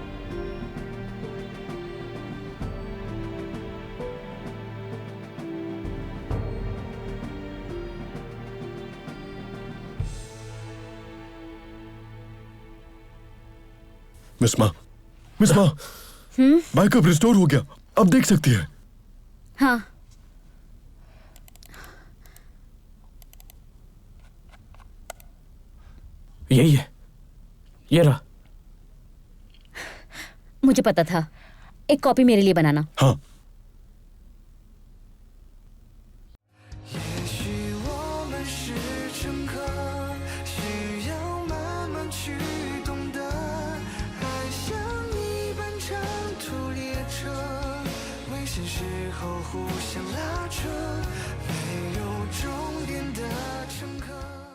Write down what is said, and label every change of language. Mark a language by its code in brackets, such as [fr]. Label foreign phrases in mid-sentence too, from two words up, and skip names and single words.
[hi] मिस मा, [en] backup restore [hi] हो गया, अब देख सकती है। हाँ, यही है, ये रहा। मुझे पता था। एक कॉपी मेरे लिए बनाना। हाँ, [zh] 也许我们是乘客，需要慢慢去懂得，爱像一班长途列车，危险时候互相拉扯，没有终点的乘客。